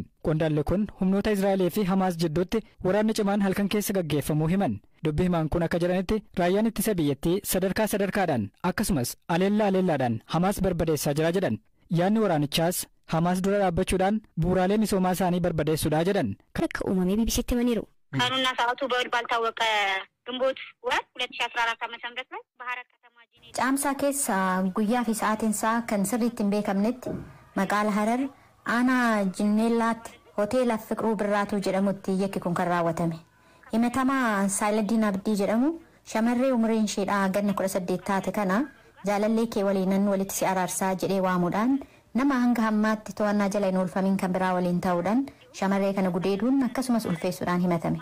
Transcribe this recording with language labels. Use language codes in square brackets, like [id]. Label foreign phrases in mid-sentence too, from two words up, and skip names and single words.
[om] Qondaalli kun humnoota Israa'elii fi Hamaas jidduutti waraanni cimaan halkan keessa gaggeeffamuu himan. Dubbi himaan kun akka jedhanitti raayyaan ittisa biyyattii sadarkaadhaan akkasumas aleellaadhaan Hamaas barbadeessaa jira jedhan. Yaadni waraanichaas Hamaas dura dhaabbachuudhaan bu'uuraalee misoomaa isaanii barbadeessuudha jedhan. Akka uumamee BBC'tti himaniiru. [am] ቀኑና ሰዓቱ በውል ባልታወቀ ግንቦት ወር 2014 ዓ.ም ላይ በሐረር ከተማ [om] ጫምሳ keessa guyyaa fi sa'aatiin isaa kan sirriitti hin beekamnetti magaalaa Harar aanaa Jinneellaatti hoteela Fiqruu Birraatu jedhamutti yakki kun kan raawwatame. Himatamaa Saayiladiin Abdii jedhamu shamarree umriin isheedhaa ganna 18 taate kana jaalallee kee waliinan walitti si araarsaa jedhee waamuudhaan nama hanga hammaatti to'annaa jala hin oolfamin kan biraa waliin ta'uudhaan shamarree kana gudeeduun akkasumas ulfeessuudhaan himatame.